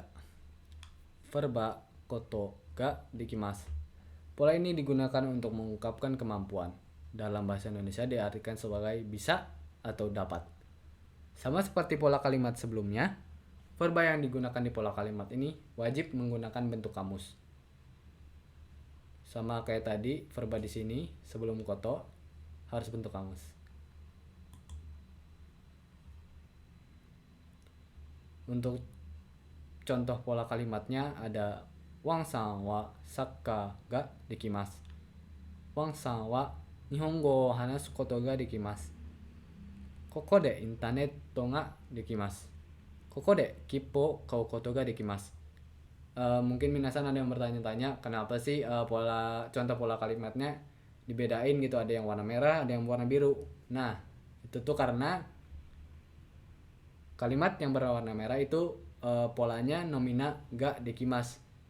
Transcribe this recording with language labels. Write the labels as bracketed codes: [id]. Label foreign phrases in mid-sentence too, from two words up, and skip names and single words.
[ja] Verba ことができます. [id] Pola ini digunakan untuk mengungkapkan kemampuan. Dalam bahasa Indonesia diartikan sebagai bisa atau dapat. Sama seperti pola kalimat sebelumnya, verba yang digunakan di pola kalimat ini wajib menggunakan bentuk kamus. Sama kayak tadi, verba di sini sebelum koto harus bentuk kamus. Untuk contoh pola kalimatnya ada [ja] ワンさんはサッカーができます. ワンさんは日本語を話すことができます. ここでインターネットができます. ここで切符買うことができます. [id] Mungkin minasan ada yang bertanya-tanya kenapa sih contoh pola kalimatnya dibedain gitu, ada yang warna merah, ada yang warna biru. Nah, itu tuh karena kalimat yang berwarna merah itu polanya nomina [ja] ができます.